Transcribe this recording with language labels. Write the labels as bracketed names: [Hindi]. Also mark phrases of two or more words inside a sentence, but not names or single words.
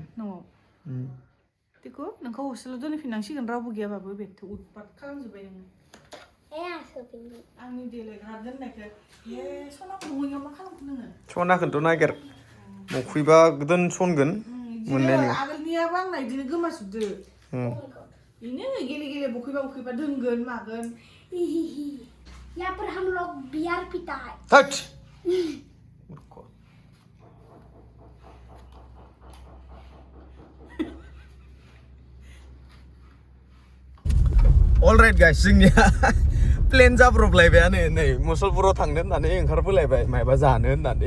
[Bodo] न'आव बेखौ नोंखौ हस्टेलाव दोनहैफिननांसिगोन रावबो गैयाबाबो बेथ' उदपात खालामजोब्बाय नोङो आंनि देलायग्रा दोननायखौ ए सनाखौ बहैयाव मा खालामखो नोङो सनाखौथ' नागिर मखुइबा दोनसनगोन मोननाय नङा आगोलनियाबो आंना बिदिनो गोमाजोबदो बेनो गेले बखैबा दोनगोन मागोन [Hindi] यहाँ पर हम लोग बियर पीता है [English] that alright guys [Bodo] जोंनिया प्लेन जाब्रबलायबायानो नै मुसलपुराव थांनो होननानै ओंखारबोलायबाय मायबा जानो होननानै